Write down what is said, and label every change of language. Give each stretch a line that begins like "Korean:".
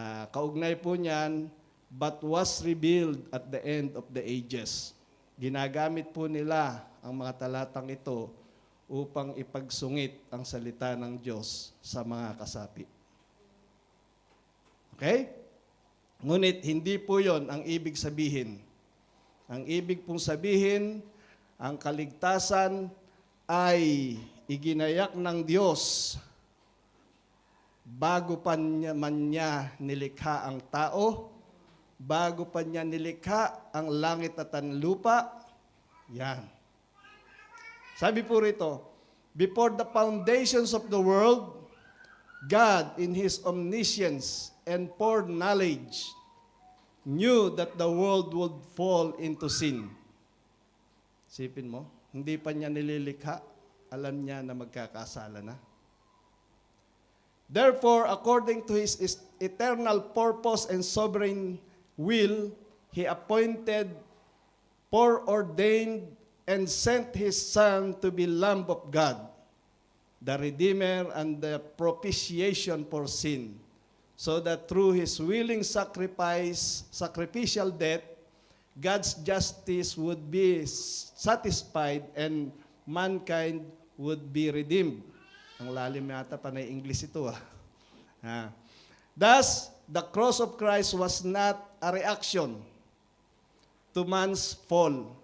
Filipino: Kaugnay po niyan,
English: but was revealed at the end of the ages.
Filipino: Ginagamit po nila ang mga talatang ito upang ipagsungit ang salita ng Diyos sa mga kasapi. Okay? Ngunit hindi po yon ang ibig sabihin. Ang ibig pong sabihin, ang kaligtasan ay iginayak ng Diyos bago pa man niya nilikha ang tao, bago pa niya nilikha ang langit at ang lupa. Yan. Sabi po rito,
English: before the foundations of the world, God in His omniscience and foreknowledge knew that the world would fall into sin.
Filipino: Sipin mo, hindi pa niya nililikha, alam niya na magkakasala na.
English: Therefore, according to His eternal purpose and sovereign will, He appointed, foreordained, and sent His Son to be Lamb of God, the Redeemer and the propitiation for sin, so that through His willing sacrificial death, God's justice would be satisfied and mankind would be redeemed.
Filipino: Ang lalim yata pa na English ito.
English: Thus, the cross of Christ was not a reaction to man's fall.